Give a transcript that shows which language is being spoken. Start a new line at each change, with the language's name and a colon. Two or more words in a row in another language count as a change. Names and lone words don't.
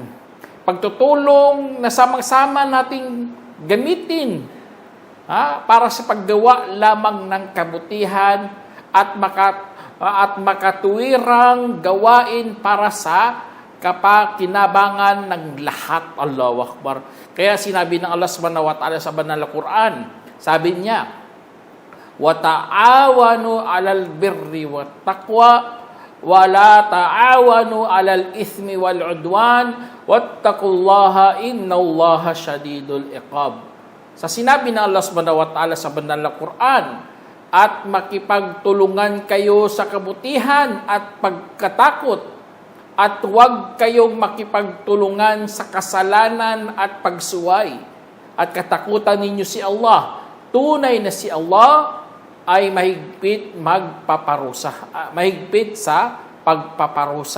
Filipino: Pagtutulong na samang-sama nating gamitin para sa paggawa lamang ng kabutihan at makatuwirang gawain para sa kapakinabangan ng lahat.
Arabic: الله أكبر.
Filipino: Kaya sinabi ng Allah
Arabic: سبحانه وتعالى
Filipino: sa banal na Quran, sabi niya,
Arabic: وتعاونوا على البر والتقوى ولا تعاونوا على الإثم والعدوان واتقوا الله إن الله شديد العقاب.
Filipino: Sa sinabi ng Allah
Arabic: سبحانه وتعالى
Filipino: sa banal na Quran, at makipagtulungan kayo sa kabutihan at pagkatakot, at huwag kayong makipagtulungan sa kasalanan at pagsuway, at katakutan ninyo si Allah. Tunay na si Allah ay mahigpit mahigpit sa pagpaparusa.